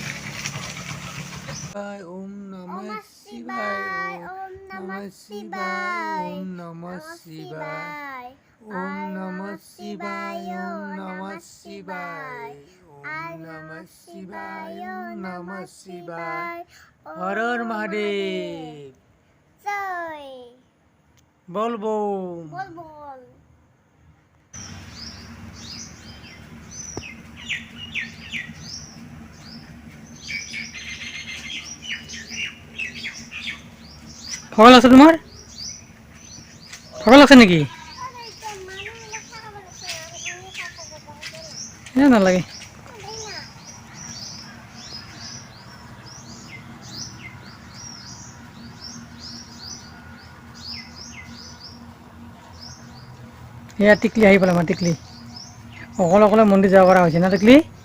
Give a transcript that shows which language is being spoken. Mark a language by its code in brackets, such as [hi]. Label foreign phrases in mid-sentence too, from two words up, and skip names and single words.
[sa] ওম নমঃ শিৱায়। ওম নমঃ শিবায় ওম নমঃ শিবায় ওম নমঃ শিবায় ওম নমঃ শিবায় হর হর মহাদেব [hi] জয় बोल बम बोल बोल [as] ভাগৰ লাগছে তোমাৰ ভাগৰ লাগছে নেকি নালাগে এয়া টিকলি আহি পালে আমাৰ টিকলি অকলে অকলে মন্দিৰ যাব পৰা হৈছে না টিকলি